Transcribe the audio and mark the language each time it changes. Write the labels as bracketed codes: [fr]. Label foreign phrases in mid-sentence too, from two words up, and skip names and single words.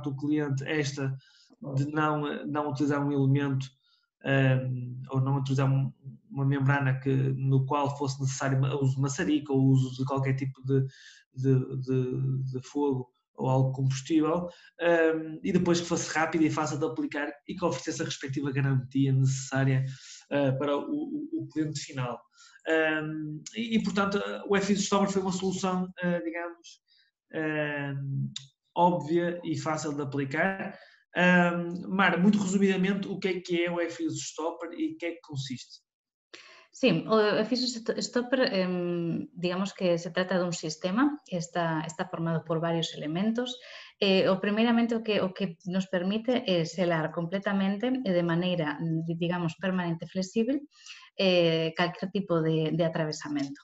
[pt] do cliente, esta de não utilizar um elemento ou não utilizar uma membrana no qual fosse necessário o uso de maçarico ou o uso de qualquer tipo de fogo ou algo combustível, e depois que fosse rápido e fácil de aplicar e que oferecesse a respectiva garantia necessária para o cliente final. Portanto, o FX Stopper foi uma solução, digamos, óbvia e fácil de aplicar. Mara, muito resumidamente, o que é o FX Stopper e o que é que consiste? [gl] Sí, o FX Stopper, digamos que se trata dun sistema que está formado por varios elementos. Primeiramente, o que nos permite é selar completamente e de maneira, digamos, permanente e flexible calquer tipo de atravesamento.